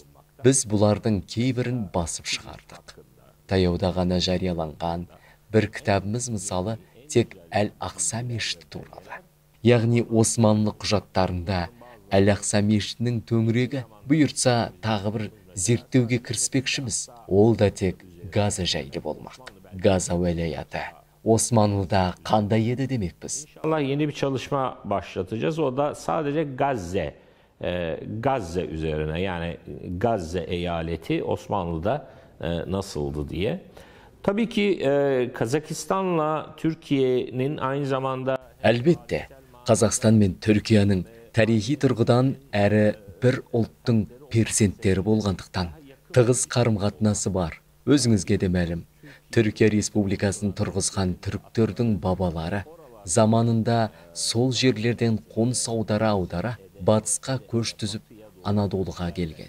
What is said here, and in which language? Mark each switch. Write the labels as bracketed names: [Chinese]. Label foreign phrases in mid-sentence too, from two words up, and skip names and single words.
[Kazakh] Біз бұлардың кейбірін басып шығардық. Таяуда ғана жарияланған бір кітабымыз мысалы тек Әл-Ақса мешіті туралы. Яғни Османлы құжаттарында Әл-Ақса мешітінің төңірегі, бұйыртса тағы бір зерттеуге кіріспекшіміз. Ол да тек Газа жайлы болмақ. Газа уәлаяты Osmanlı'da қандай еді демекпіз. [Turkish] İnşallah yeni bir çalışma başlatacağız. O da sadece Gazze üzerine, yani Gazze eyaleti Osmanlı'da nasıldı diye. Tabii ki Kazakistan'la Türkiye'nin aynı zamanda [Kazakh] Әлбетте, Қазақстан мен Түркияның тарихи тұрғыдан әрі бір ұлттың перзенттері болғандықтан тығыз қарым-қатынасы бар. Өзіңізге де мәлім, Түркия Республикасын тұрғызған түріктердің бабалары заманында сол жерлерден қоныс аудара батысқа көш түзіп Анадолыға келген.